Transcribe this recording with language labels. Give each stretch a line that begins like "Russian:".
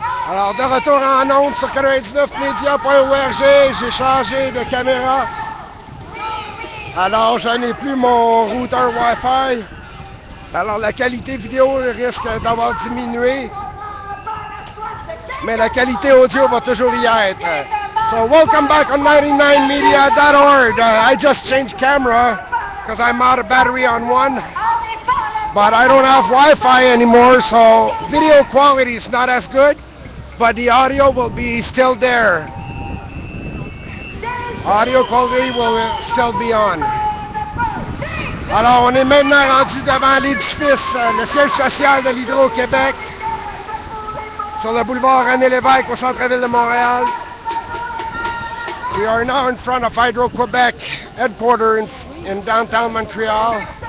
French: Alors, de retour en ondes sur 99media.org, j'ai changé de caméra. Alors, je n'ai plus mon routeur Wi-Fi. Alors, la qualité vidéo risque d'avoir diminué. Mais la qualité audio va toujours y être.
English: So, welcome back on 99media.org. I just changed camera because I'm out of battery on one. But I don't have Wi-Fi anymore, so video quality is not as good. But the audio will be still there. Audio quality will still be on.
French: Alors, on est maintenant rendu devant l'édifice, le siège social de l'Hydro-Québec, sur le boulevard René-Lévesque au centre-ville de Montréal.
English: We are now in front of Hydro-Québec headquarters in downtown Montreal.